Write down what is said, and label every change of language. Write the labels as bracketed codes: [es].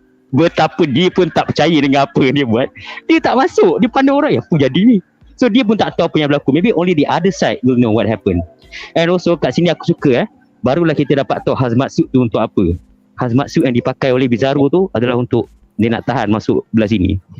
[ms] Betapa dia pun tak percaya dengan apa yang dia buat. Dia tak masuk. Dia pandang orang, apa jadi ni? So dia pun tak tahu apa yang berlaku. [en] Maybe only the other side will know what happened. And also [ms] kat sini aku suka barulah kita dapat tahu hazmat suit tu untuk apa. Hazmat suit yang dipakai oleh Bizarro tu adalah untuk dia nak tahan masuk belah sini.